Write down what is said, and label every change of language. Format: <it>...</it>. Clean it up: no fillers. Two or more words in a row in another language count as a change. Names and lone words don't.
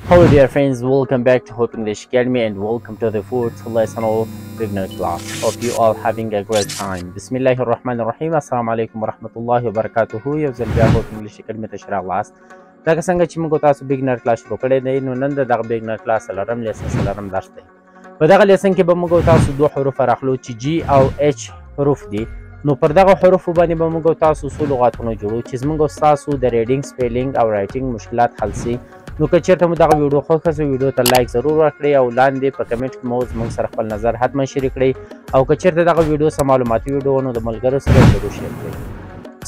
<en>Hello dear friends, welcome back to Hope English Academy and welcome to the fourth lesson of beginner class. Hope you all having a great time.</en> <ar>بسم الله الرحمن الرحيم. السلام عليكم ورحمة الله وبركاته.</ar> <ps>یو ځل بیا Hope English Academy ته راغلاست. لکه څنګه چې موږ تاسو</ps> <en>beginner class</en> <ps>شروع کړی دی، نو نن دغه</ps> <en>beginner class</en> <ps>څلورم لیسن څلورم درس دی. په دغه لیسن کې به موږ تاسو دوه حروف راخلو چې G او H حروف دي. نو پر دغه حروفو باندې به موږ تاسو څو لغاتونه جوړو چې زموږ تاسو د</ps> <en>reading spelling</en> <ps>او رائټینګ مشکلات حل سي. نو که چېرته مو دغه ویډیو خوښه سوه ویډیو ته لایک ضرور ورکړئ او لاندې په کمنټ کې مو زموږ سره خپل نظر حتما شریک کړئ او که چېرته دغه ویډیو څه معلوماتي ویډیو نو د ملګرو سره ضرور شیر کړئ.</ps>